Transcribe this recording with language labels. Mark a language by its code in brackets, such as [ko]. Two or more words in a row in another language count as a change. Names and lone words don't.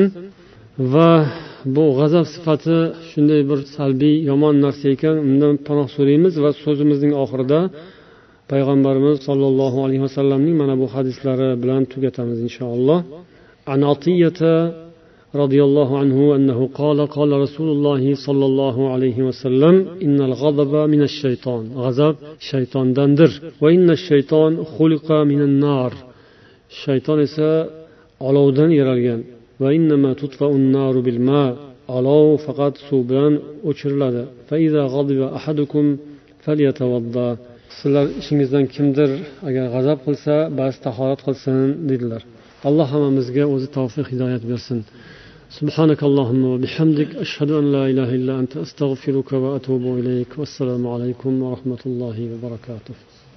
[uz] Va bu g'azab sifati shunday bir salbiy, yomon narsa ekan, undan panoh so'raymiz va so'zimizning oxirida payg'ambarimiz sollallohu alayhi vasallamning mana bu hadislari bilan tugatamiz inshaalloh. [ar] عن عطية رضي الله عنه أنه قال قال رسول الله صلى الله عليه وسلم إن الغضب من الشيطان. [uz] G'azab shaytondandir. [ar] وإن الشيطان خلق من النار. [uz] Shayton esa olovdan yaralgan. [ar] وإنما تطفأ النار بالماء. [uz] Olov faqat suv bilan o'chiriladi. [ar] فإذا غضب أحدكم فليتوضأ. [uz] Sizlar ishingizdan kimdir agar g'azab qilsa, bas tahorat qilsin dedilar. Alloh hammamizga o'zi tavfiq hidoyat bersin. [ar] سبحانك اللهم وبحمدك أشهد أن لا إله إلا أنت أستغفرك وأتوب إليك والسلام عليكم ورحمة الله وبركاته.